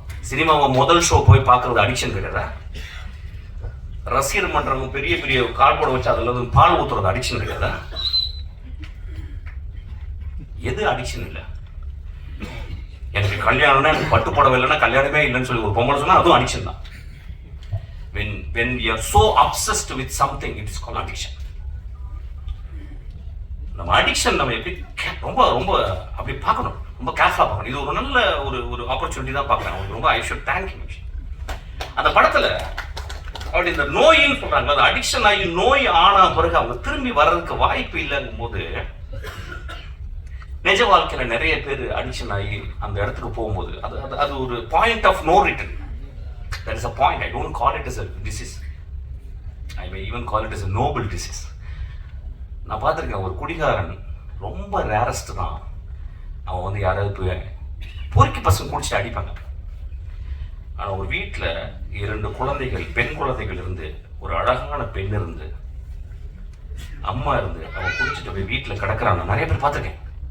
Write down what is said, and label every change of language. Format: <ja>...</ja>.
<ta>சினிமாவை முதல் ஷோ போய் பார்க்கறது அடிக்ஷன் கிடையாதா? ரசிகர் மன்றவங்க பெரிய பெரிய கார்போர்டு வச்சு அதுல வந்து பால் ஊத்துறது அடிக்ஷன் கிடையாதா? எது அடிக்ஷன் இல்லை? எனக்கு கல்யாணம்னா எனக்கு பட்டுப்படவை இல்லைன்னா கல்யாணமே இல்லைன்னு சொல்லி ஒரு பொம்பளை சொன்னா அதுவும் அடிக்ஷன் தான்.</ta> <en>When you are so obsessed with something, it is called addiction.</en> <ta>நம்ம அடிக்ஷன் நம்ம எப்படி ரொம்ப ரொம்ப அப்படி பார்க்கணும், ரொம்ப கேர்ஃபுல்லாக பார்க்கணும். இது ஒரு நல்ல ஒரு ஆப்பர்ச்சுனிட்டி தான் பார்க்குறேன். ரொம்ப</ta> <en>I should thank you.</en> <ta>அந்த படத்தில் அப்படி இந்த நோயின்னு சொல்றாங்க, அது அடிக்ஷன் ஆகி நோய் ஆனா பிறகு அவங்க திரும்பி வர்றதுக்கு வாய்ப்பு இல்லைங்கும் போது, நிஜ வாழ்க்கையில நிறைய பேர் அடிக்ஷன் ஆகி அந்த இடத்துக்கு போகும்போது அது ஒரு</ta> <en>Point of no return. There is a point. I don't call it as a disease. I may even call it as a noble disease.</en> <ta>நான் பார்த்துருக்கேன், ஒரு குடிகாரன் ரொம்ப ரேரஸ்ட் தான். அவன் வந்து யாராவது போய் பொறுக்கி பசங்க குடிச்சிட்டு அடிப்பாங்க. ஆனால் ஒரு வீட்டில் 2 குழந்தைகள், பெண் குழந்தைகள் இருந்து, ஒரு அழகான பெண் இருந்து, அம்மா இருந்து, அவன் குடிச்சிட்டு போய் வீட்டில் கிடக்கிறாங்க. நிறைய பேர் பார்த்துருக்கேன்.</ta>